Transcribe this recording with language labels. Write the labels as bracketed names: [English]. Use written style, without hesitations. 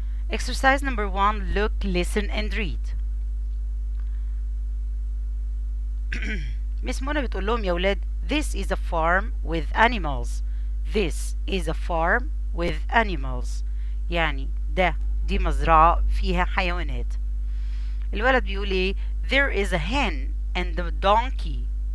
[English] Exercise number 1. Look, listen, and read. Miss Mona [Arabic] بتقول لهم يا ولاد [English] This is a farm with animals. This is a farm with animals. [Arabic] يعني دي مزرعة فيها حيوانات. الولد بيقول ايه [English] There is a hen and a donkey.